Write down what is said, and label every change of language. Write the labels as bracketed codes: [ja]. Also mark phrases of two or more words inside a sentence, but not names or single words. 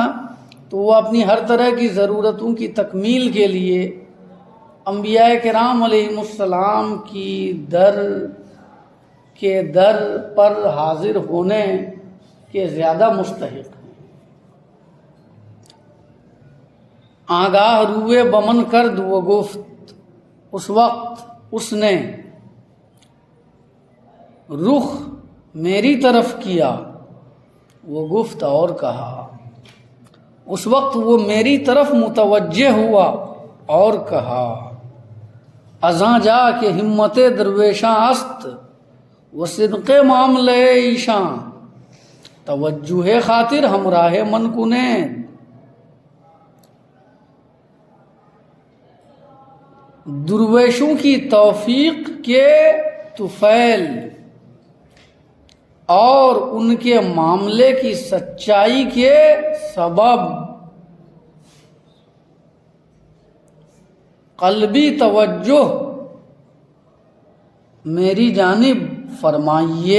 [ur] تو وہ اپنی ہر طرح کی ضرورتوں کی تکمیل کے لیے انبیاء کرام علیہم السلام کی در پر حاضر ہونے کے زیادہ مستحق ہیں۔ [fa] آگاہ روئے بمن کرد و گفت، [ur] اس وقت اس نے رخ میری طرف کیا، وہ گفت اور کہا، اس وقت وہ میری طرف متوجہ ہوا اور کہا، [fa] ازاں جا کہ ہمت درویشاں است و صدق معاملے ایشاں، توجہ خاطر ہمراہ من کنید۔ [ur] درویشوں کی توفیق کے طفیل اور ان کے معاملے کی سچائی کے سبب قلبی توجہ میری جانب فرمائیے۔